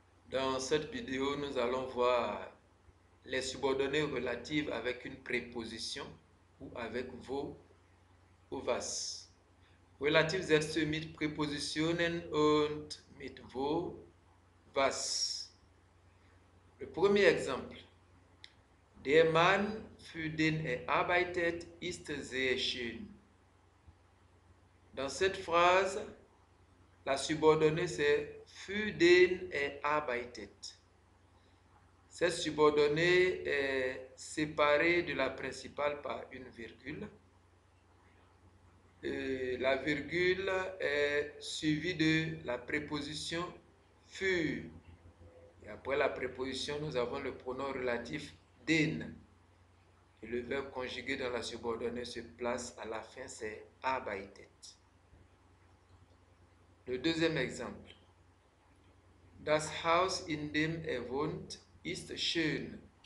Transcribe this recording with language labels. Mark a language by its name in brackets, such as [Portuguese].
[French] Dans cette vidéo, nous allons voir les subordonnées relatives avec une préposition ou avec vo ou was. [German] Relativ setzt mit Präpositionen und mit wo, was. [French] Le premier exemple. [German] Der Mann, für den er arbeitet, ist sehr schön. [French] Dans cette phrase, la subordonnée c'est [German] für den er arbeitet. [French] Cette subordonnée est séparée de la principale par une virgule. Et la virgule est suivie de la préposition für. Et après la préposition, nous avons le pronom relatif den. Et le verbe conjugué dans la subordonnée se place à la fin, c'est arbeitet. Le deuxième exemple. [German] Das Haus, in dem er wohnt, ist schön.